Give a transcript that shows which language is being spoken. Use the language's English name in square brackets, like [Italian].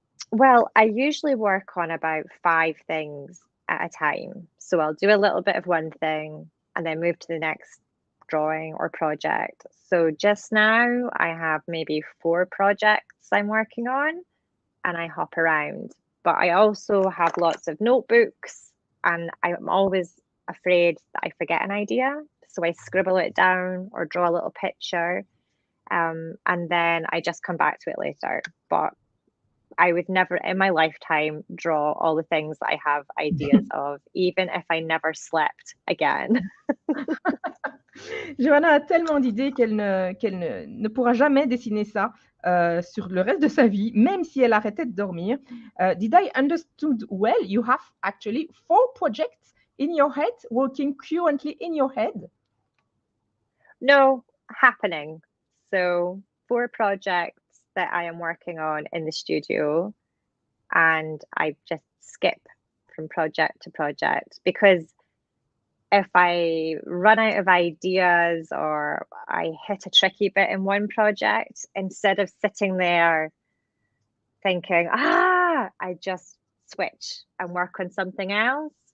[English] Well, I usually work on about 5 things at a time. So I'll do a little bit of one thing and then move to the next drawing or project. So just now I have maybe 4 projects I'm working on and I hop around. But I also have lots of notebooks and I'm always afraid that I forget an idea. So I scribble it down or draw a little picture and then I just come back to it later. But I would never in my lifetime draw all the things that I have ideas of, even if I never slept again. [French] Johanna a tellement d'idées qu'elle ne pourra jamais dessiner ça sur le reste de sa vie, même si elle arrêtait de dormir. [English] Did I understood well? You have actually 4 projects in your head, working currently in your head? No, happening. So 4 projects that I am working on in the studio, and I just skip from project to project, because if I run out of ideas or I hit a tricky bit in one project, instead of sitting there thinking, I just switch and work on something else.